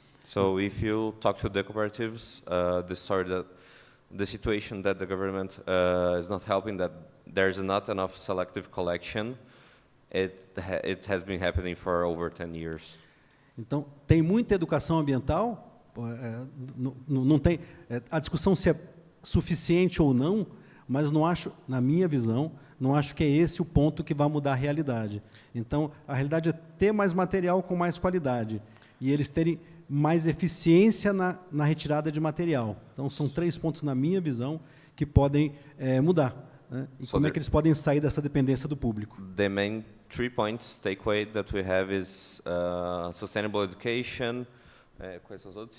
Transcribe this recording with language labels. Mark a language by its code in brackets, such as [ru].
[en] So if you talk to the cooperatives, the situation that the government is not helping, that there's not enough selective collection, it has been happening for over 10 years. [pt] Então, tem muita educação ambiental, não tem a discussão se é suficiente ou não, mas não acho, na minha visão, não acho que é esse o ponto que vai mudar a realidade. Então, a realidade é ter mais material com mais qualidade e eles terem mais eficiência na retirada de material. Então, são 3 pontos, na minha visão, que podem mudar. Né? E como é que eles podem sair dessa dependência do público? [en] The main 3 points takeaway that we have is sustainable education, [pt] quais são os outros?